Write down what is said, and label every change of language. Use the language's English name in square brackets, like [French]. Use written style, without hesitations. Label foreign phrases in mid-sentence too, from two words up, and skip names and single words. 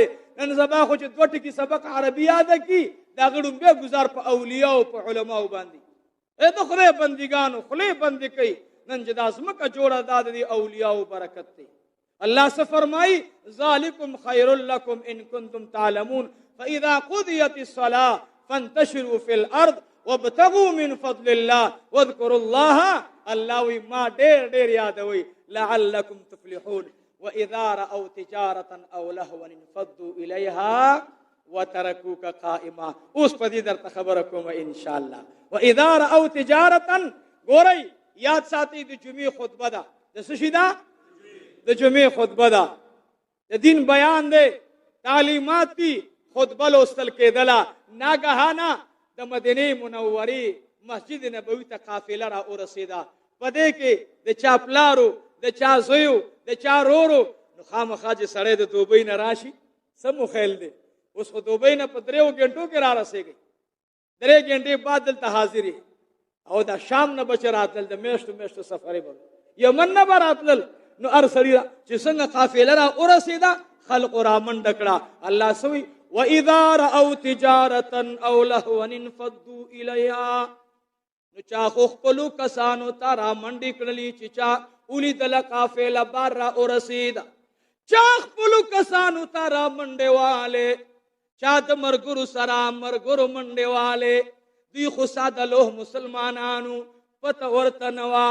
[Pashto] نن سبا خو چې 2 ټکي سبق عربي یاده کړي د هغه ډومبی ګزار په اولیاو په علماو باندې. د خدای بندګانو خولې بندې کوي. نن چې دا ځمکه جوړه دا د اولیاو برکت دی. الله څه فرمایي؟ [Arabic] ذالکم خیر لکم ان کنتم تعلمون فاذا قضیت الصلاة فانتشروا فی الارض وابتغوا من فضل الله واذكروا الله. [Pashto] الله وی ما ډېر ډېر یادوي [Arabic] لعلکم تفلحون. واذا رأوا تجارة او لهوا انفضوا الیها وتركوك قائما. [Pashto] اوس په دې درته خبره کوم [Arabic] ان شاء الله. واذا رأوا تجارة، [Pashto] ګورئ یاد ساتئ د جمعې خطبه ده. د څه شي ده؟ د جمعې خطبه ده. د دین بیان دی، تعلیمات دي، خطبه لوستل کېدله. ناګهانه د مدینې منورې مسجد نبوي ته قافله را ورسېده. په دې کې د چا پلارو، د چا زویو، د چا رورو. نو خامخا چې سړی د دوبۍ نه راشي څه مو خیال دی؟ اوس خو دوبۍ نه په 3 غنټو کې را رسېږي. 3 غنټې بعد دلته حاضرې. او دا شام نه بچ راتلل، د میاشتو میاشتو سفرې به یمن نه به راتلل. نو هر سړي چې څنګه قافله را ورسېده خلقو را منډه کړه. [Arabic] الله سوی وَإِذَا رَأَوْا تِجَارَةً أَوْ لَهْوًا انفضوا إِلَيْهَا. [Pashto] نو چا خو خپلو کسانو ته را منډې کړلې چې چا ولیدله قافله بار را ورسېده. چا خپلو کسانو ته را منډې والې، چا د ملګرو سره ملګرو منډې والې. دوی خو ساده لوح مسلمانانو پته ورته نه وه.